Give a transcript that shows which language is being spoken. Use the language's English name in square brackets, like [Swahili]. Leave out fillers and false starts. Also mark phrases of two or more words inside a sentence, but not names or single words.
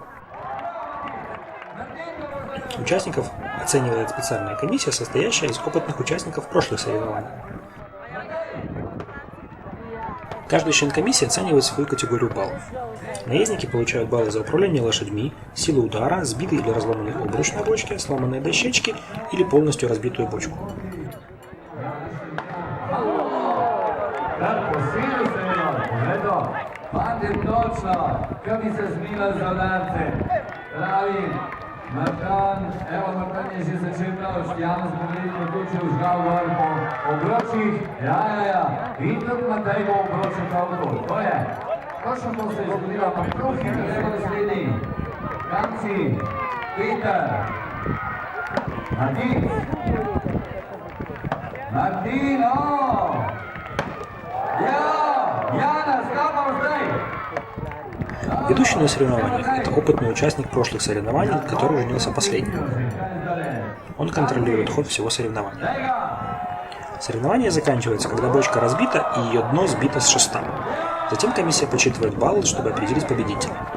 [Russian] Участников оценивает специальная комиссия, состоящая из опытных участников прошлых соревнований. Каждый член комиссии оценивает свою категорию баллов. Наездники получают баллы за управление лошадьми, силу удара, сбитый или разломанный обруч на бочке, сломанные дощечки или полностью разбитую бочку. [Slovenian] Martan, evo Martan je že začel prav, Janez bo verjetno točil žgal gor po obročih. Ja. In tudi Matej bo obročil prav to. To je. Točno to se je zgodilo, ampak prav hitro so naslednji. Kanci, Peter, Martin, Janez, kam vam zdaj? [Russian] Ведущий на соревнованиях – это опытный участник прошлых соревнований, который женился последним. Он контролирует ход всего соревнования. Соревнование заканчивается, когда бочка разбита и ее дно сбито с шеста. Затем комиссия подсчитывает баллы, чтобы определить победителя.